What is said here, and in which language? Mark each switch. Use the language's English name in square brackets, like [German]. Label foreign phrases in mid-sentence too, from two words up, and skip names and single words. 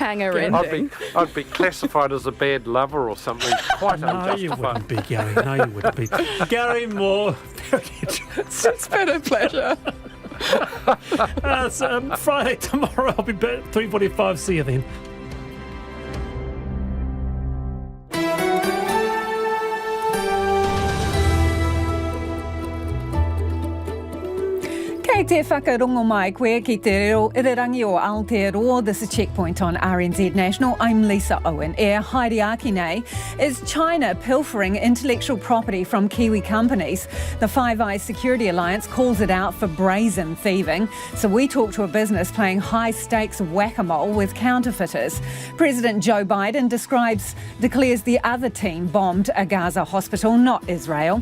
[English] Cliffhanger ending. I'd be classified as a bad lover or something. Quite No, you wouldn't be, Gary. No, you wouldn't be. Gary Moore. It's been a pleasure. It's Friday tomorrow. I'll be back at 3:45. See you then. [Māori] Kei te whakarongo mai koe ki te reo irirangi o Aotearoa. [English] This is Checkpoint on RNZ National. I'm Lisa Owen. [Māori] Haere nei [English] is China pilfering intellectual property from Kiwi companies. The Five Eyes Security Alliance calls it out for brazen thieving. So we talk to a business playing high-stakes whack-a-mole with counterfeiters. President Joe Biden declares the other team bombed a Gaza hospital, not Israel.